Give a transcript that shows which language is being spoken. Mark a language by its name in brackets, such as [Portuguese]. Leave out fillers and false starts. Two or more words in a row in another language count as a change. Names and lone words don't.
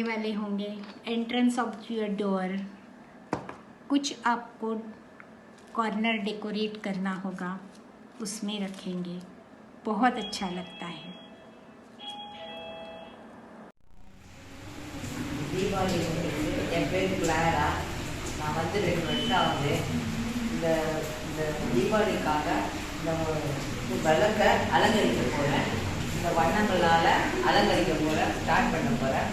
[Hindi] वाले होंगे, [English] entrance of your door, [Hindi] कुछ आपको कॉर्नर डेकोरेट करना होगा, उसमें रखेंगे, बहुत अच्छा लगता है। [Tamil] தீபாவளி என் பேர் கிளாரா. நான் 2 வருஷம் ஆகுது. இந்த இந்த தீபாவளிக்காக இந்த விளக்கை அலங்கரிக்க போகிறேன். இந்த வண்ணங்களால் அலங்கரிக்க போகிறேன், ஸ்டார்ட் பண்ண போகிறேன்.